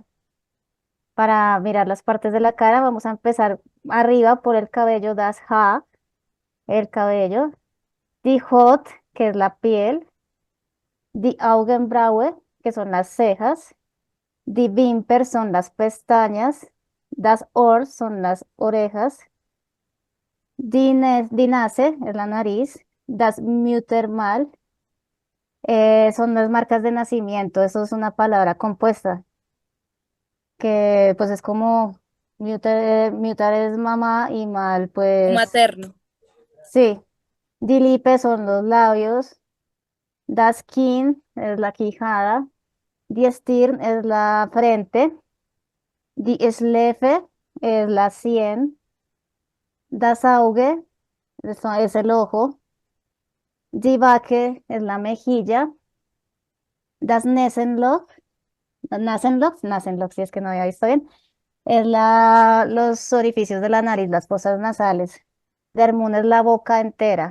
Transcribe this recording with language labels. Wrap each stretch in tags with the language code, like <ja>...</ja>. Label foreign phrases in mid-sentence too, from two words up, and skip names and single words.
<es>Para mirar las partes de la cara, vamos a empezar arriba por el cabello,</es> <de>das Haar,</de> <es>el cabello,</es> <de>die Haut,</de> <es>que es la piel,</es> <de>die Augenbraue,</de> <es>que son las cejas,</es> <de>die Wimper</de> <es>son las pestañas,</es> <de>das Ohr</de> <es>son las orejas,</es> <de>die Nase</de> <es>es la nariz,</es> <de>das Muttermal</de> <es>son las marcas de nacimiento. Eso es una palabra compuesta que pues es como mutar es mamá y mal pues Materno. sí.</es> <de>Die Lippe</de> <es>son los labios,</es> <de>das Kinn</de> <es>es la quijada,</es> <de>die Stirn</de> <es>es la frente,</es> <de>die Schläfe</de> <es>es la sien,</es> <de>das Auge</de> <es>es el ojo,</es> <de>die Backe</de> <es>es la mejilla,</es> <de>das Nasenloch,</de> <es>si es que no había visto bien, es los orificios de la nariz, las fosas nasales.</es> <de>Der Mund</de> <es>es la boca entera.</es>